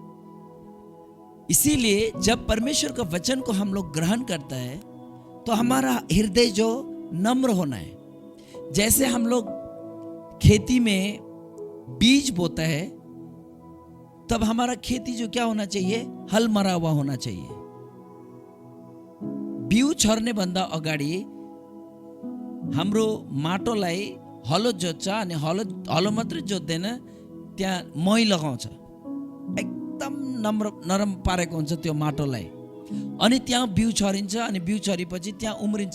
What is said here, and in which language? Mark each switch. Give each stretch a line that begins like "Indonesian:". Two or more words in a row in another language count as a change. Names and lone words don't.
Hindi: इसीलिए जब परमेश्वर का वचन को हम लोग ग्रहण करता है तो हमारा हृदय जो नम्र होना है। जैसे हम लोग खेती में बीज बोता है तब हमारा खेती जो क्या होना चाहिए, हल मरा हुआ होना चाहिए।
Nepali: बिउ छर्ने भन्दा अगाडि हाम्रो माटोलाई हलो जोत्छ अनि हलो मात्रै जोत्दैन, त्यहाँ मही लगाउँछ। एकदम नरम पारेको हुन्छ त्यो माटोलाई। अनि त्यहाँ बिउ छरिन्छ अनि बिउ छरेपछि त्यहाँ उम्रिन्छ।